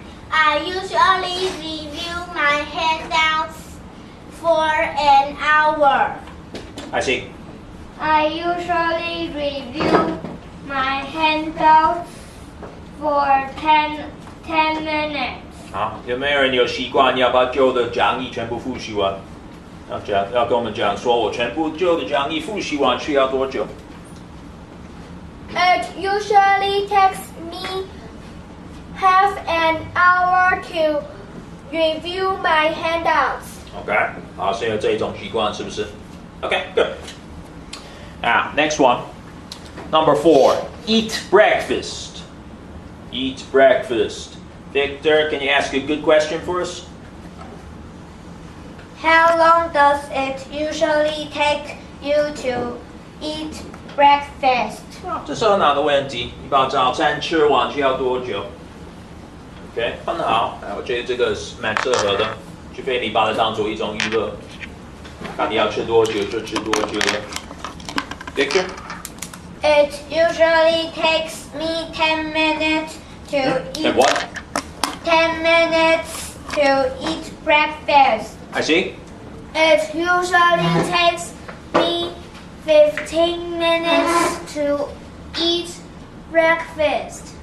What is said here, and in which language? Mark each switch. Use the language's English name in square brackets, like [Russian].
[English] I usually review my handouts for an hour. I see. I usually review my handouts for 10 minutes. [Chinese] 好，有没有人有习惯要把旧的讲义全部复习完？要跟我们讲说，我全部旧的讲义复习完需要多久？ [English] It usually takes me half an hour to review my handouts. [Chinese] OK， 好，是有这种习惯是不是 ？ OK, good. [English] Now, next one. Number 4. Eat breakfast. Eat breakfast. Victor, can you ask a good question for us? How long does it usually take you to eat breakfast? [Chinese] 这是很好的问题。你把早餐吃完需要多久 ？OK， 很好。我觉得这个是蛮适合的，除非你把它当做一种娱乐。看你要吃多久就吃多久了。 [English] Victor? It usually takes me 10 minutes to eat. And what? 10 minutes to eat breakfast. I see. It usually takes me 15 minutes to eat breakfast.